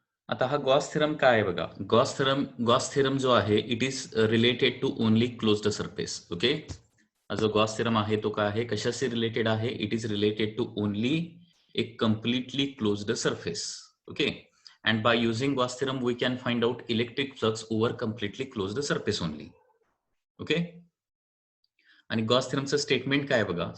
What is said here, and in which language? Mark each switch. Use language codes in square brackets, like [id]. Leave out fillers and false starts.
[mr] आता हा Gauss theorem काय आहे बघा. गॉस थेरम जो आहे [en] It is related to only closed surface. [mr] Okay, जो गॉस थेरम आहे तो काय आहे, कशाशी रिलेटेड आहे, [en] It is related to only a completely closed surface. Okay, and by using Gauss theorem we can find out electric flux over completely closed surface only. [mr] Okay, आणि Gauss थेरमचं statement काय आहे बघा.